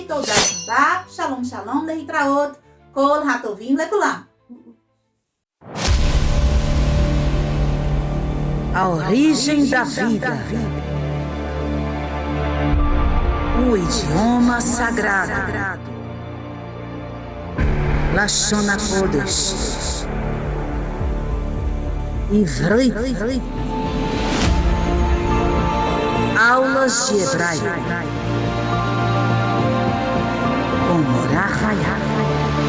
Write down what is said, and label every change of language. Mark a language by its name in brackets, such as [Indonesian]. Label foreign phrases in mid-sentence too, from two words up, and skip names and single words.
[Hebrew] תודה רבה, שלום שלום, להתראות, כל הטובים לכולם. [Portuguese] A origem da vida. O idioma sagrado. Lashon HaKodesh. Ivrit. Aulas de hebraico. Com Morá Hayat.